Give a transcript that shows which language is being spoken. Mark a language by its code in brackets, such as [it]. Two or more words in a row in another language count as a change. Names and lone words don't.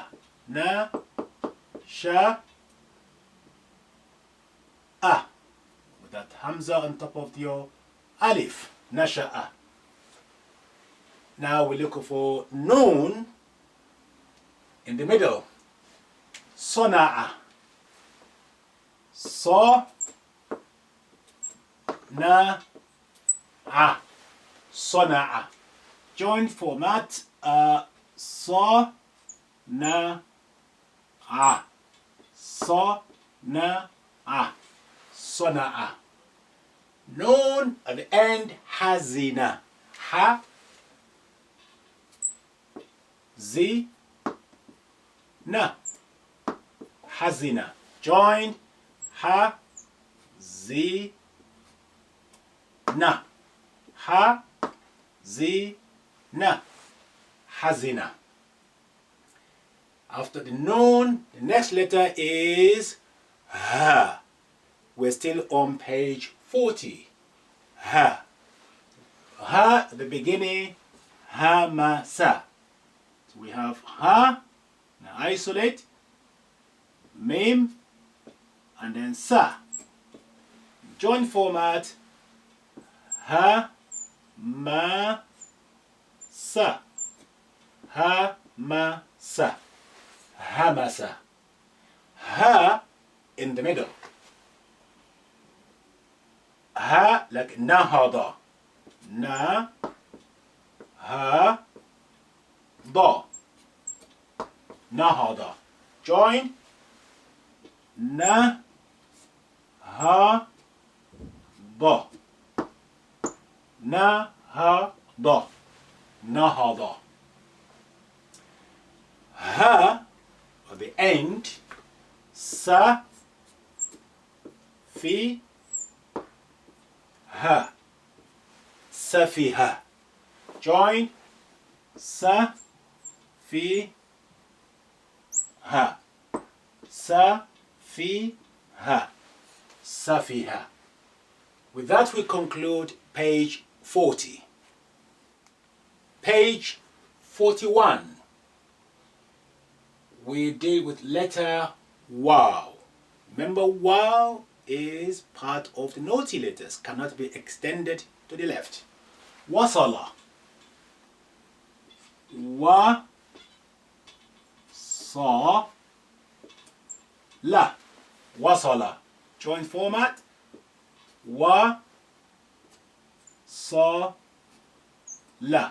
[ar] Na, sha, a. [en] With that hamza on top of your alif. [ar] Nasha'a. [en] Now we look for nun in the middle. [ar] Sona'a. So, na, a. Sona'a. [en] Joint format. [ar] So, na, a. So, na, a. Sona'a. [en] Nun at the end. [ar] Hazina. Ha, zi, na. Hazina. Join. Ha, zi, na. Ha, zi, na. Hazina. [en] After the nun, the next letter is ha. We're still on page 40. [ar] Ha. [en] Ha at the beginning. Hamasa. So we have ha. Now isolate. Mim. And then sa. Join format. [ar] Ha, ma, sa. Ha, ma, sa. [en] Hamasa. Ha in the middle. Ha like nahada. [ar] Na ha da. Nahada. Join. Na ha da. Na ha da. Nahada. [en] Ha at the end. [ar] Sa fi ha. Safiha. Join. Sa fi ha. Sa fi ha. Safiha. [en] With that we conclude page 40. Page 41. We deal with letter waw. Remember, waw is part of the naughty letters, cannot be extended to the left. [ar] Wasala. Wa sa la. Wasala. [en] Joint format. [ar] Wa sa la.